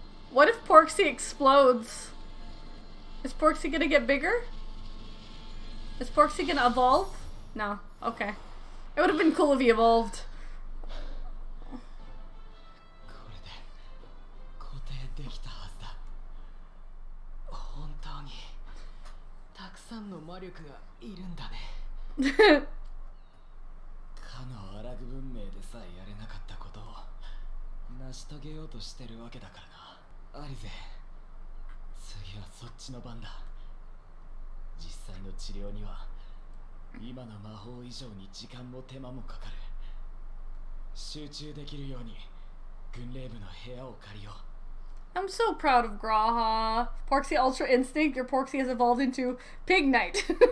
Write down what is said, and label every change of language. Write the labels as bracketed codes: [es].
[en] What if Porxie explodes? Is Porxie gonna get bigger? Is Porxie gonna evolve? No. Okay. It would have been cool if he evolved. [ja] これで固定できたはずだ。本当にたくさんの魔力がいるんだね。かのアラグ文明でさえやれなかったことを成し遂げようとしてるわけだからな。アリゼ、次はそっちの番だ。実際の治療には今の魔法以上に時間も手間もかかる。集中できるように軍令部の部屋を借りよう。 [en] I'm so proud of Graha. Porxie Ultra Instinct, your Porxie has evolved into Pig Knight.